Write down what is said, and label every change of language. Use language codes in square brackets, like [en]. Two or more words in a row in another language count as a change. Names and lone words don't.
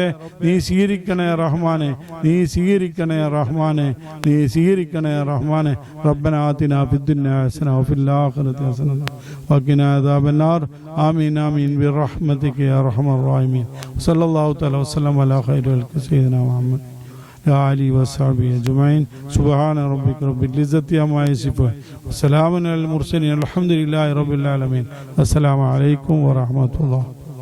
[ml] നീ സ്വീകരിക്കണേ റഹ്മാനെ. നീ സ്വീകരിക്കണേ റഹ്മാനെ. നീ സ്വീകരിക്കണേ റഹ്മാനെ. [ar] ربنا آتنا في الدنيا حسنة وفي الآخرة حسنة وقنا عذاب النار. آمين آمين برحمتك يا أرحم الراحمين. صلى الله تعالى وسلم على خير سيدنا محمد آله وصحبه أجمعين. سبحان ربك رب العزة عما يصفون وسلام على المرسلين الحمد لله رب العالمين. السلام عليكم ورحمة الله.